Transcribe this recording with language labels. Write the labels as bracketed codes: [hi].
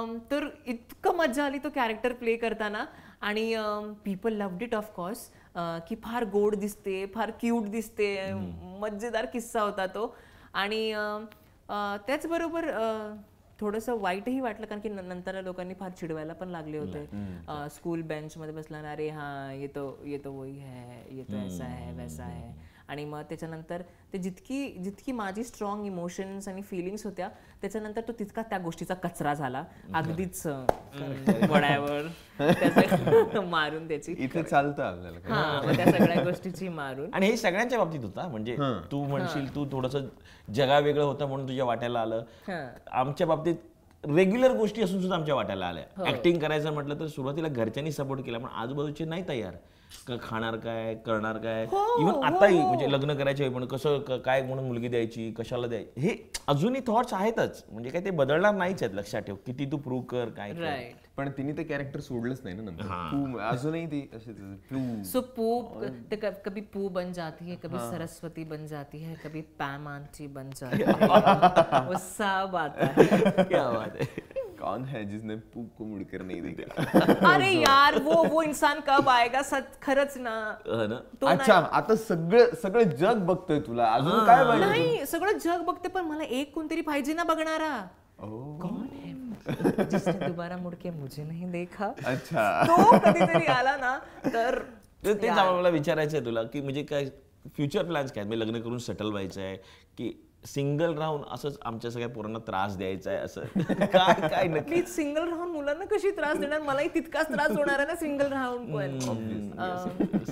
[mr] तर इतकं मजा आली तो कॅरेक्टर प्ले करताना. आणि पीपल लव्ड इट ऑफकोर्स की फार गोड दिसते, फार क्यूट दिसते, मजेदार किस्सा होता तो. आणि त्याचबरोबर थोडंसं वाईटही वाटलं कारण की नंतर लोकांनी फार चिडवायला पण लागले होते. स्कूल बेंचमध्ये बसला ना, [hi] अरे हाँ ये तो वही है, ये तो ऐसा है वैसा है. [mr] आणि मग त्याच्यानंतर ते जितकी माझी स्ट्रॉंग इमोशन्स आणि फिलिंग्स होत्या त्याच्यानंतर तो तितका त्या गोष्टीचा कचरा झाला अगदीच वड्यावर मारून त्याची. इथे चालतं आपल्याला हा त्या सगळ्या गोष्टीची मारून. आणि हे सगळ्यांच्या बाबतीत होता. म्हणजे तू म्हणशील तू थोडंसं जगा वेगळं होतं म्हणून तुझ्या वाट्याला आलं. आमच्या बाबतीत रेग्युलर गोष्टी असून सुद्धा आमच्या वाट्याला आल्या. ऍक्टिंग करायचं म्हटलं तर सुरुवातीला घरच्यांनी सपोर्ट केला पण आजूबाजूचे नाही तयार. खाणार काय, करणार काय, इव्हन आताही म्हणजे लग्न करायचे पण कसं काय म्हणून मुलगी द्यायची, कशाला द्यायची, हे अजूनही थॉट्स आहेतच. म्हणजे काय ते बदलणार नाहीच आहेत. लक्षात ठेव किती तू प्रूव्ह कर काय कर. पण तिने ते कॅरेक्टर सोडलंच नाही ना नंतर. अजूनही ती अशी [hi] सो पू कभी पू बन जाती है, कभी सरस्वती बन जाती है, कभी पैम आंटी बन जाती है. वो सब आता है. क्या बात है. कौन है जिसने पू को मुड़कर नहीं देखा. अरे यार वो इंसान कब आएगा. [mr] खरंच ना. अच्छा आता सगळं जग बघतोय तुला अजून काय नाही. सगळं जग बघते पण मला एक कोणतरी पाहिजे ना बघणारा. [hi] कोण है जिसने दोबारा मुड़ के मुझे नहीं देखा, अच्छा. [mr] तो कधीतरी आला ना तर तेच मला विचारायचं आहे तुला की म्हणजे काय फ्युचर प्लॅन्स काय, म्हणजे लग्न करून सेटल व्हायचं आहे की सिंगल राहून असंच आमच्या सगळ्या पोरांना त्रास द्यायचा आहे असं काय काय नक्की? मी सिंगल राहून मुलांना कशी त्रास देणार, मलाही तितकाच त्रास होणार आहे ना सिंगल राहून पण.